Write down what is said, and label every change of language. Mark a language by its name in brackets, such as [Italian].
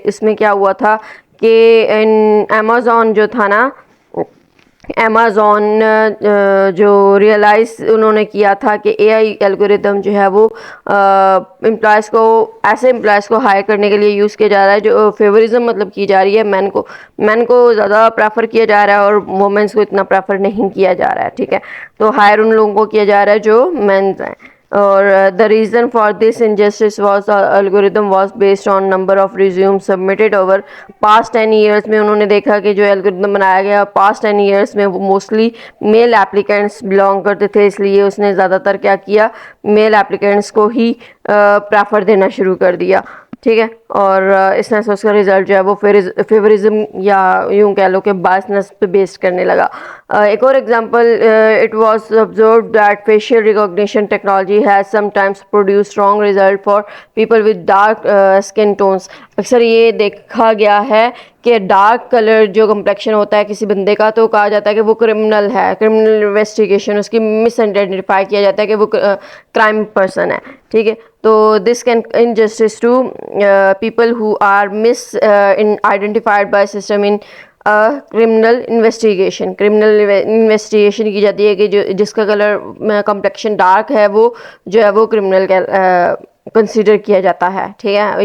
[Urdu] اس میں کیا ہوا تھا کہ امیزون جو تھا نا, امیزون جو ریئلائز انہوں نے کیا تھا کہ اے آئی الگوریدم جو ہے وہ امپلائز کو ایسے امپلائز کو ہائر کرنے کے لیے یوز کیا جا رہا ہے جو فیوریزم مطلب کی جا رہی ہے مین کو زیادہ پریفر کیا جا رہا ہے اور وومنس کو اتنا پریفر نہیں کیا جا رہا ہے. ٹھیک ہے. تو ہائر ان لوگوں کو کیا جا رہا ہے جو مینز ہیں. اور [English] the reason for this injustice was the algorithm was based on number of resumes submitted over past 10 years. [Urdu] میں انہوں نے دیکھا کہ جو الگوریدم بنایا گیا [English] past 10 years [Urdu] میں وہ موسٹلی میل اپلیکینٹس بلانگ کرتے تھے, اس لیے اس نے زیادہ تر کیا کیا, میل اپلیکینٹس کو ہی پریفر دینا شروع کر دیا. ٹھیک ہے. اور اس نے اس کا رزلٹ جو ہے وہ فیوریزم یا یوں کہہ لو کہ بائسنس پہ بیسڈ کرنے لگا. ایک اور example, [English] It was observed that facial recognition technology has sometimes produced wrong result for people with dark skin tones. [Urdu] اکثر یہ دیکھا گیا ہے کہ ڈارک کلر جو کمپلیکشن ہوتا ہے کسی بندے کا تو کہا جاتا ہے کہ وہ کرمنل ہے, کرمنل انویسٹیگیشن اس کی مس آئیڈینٹیفائی کیا جاتا ہے کہ وہ کرائم پرسن ہے. ٹھیک ہے. تو [English] this can injustice to people who are misidentified by system in criminal investigation [Urdu] کی جاتی ہے کہ جس کا کلر کمپلیکشن ڈارک ہے وہ جو ہے وہ کرمنل کنسیڈر کیا جاتا ہے. ٹھیک ہے.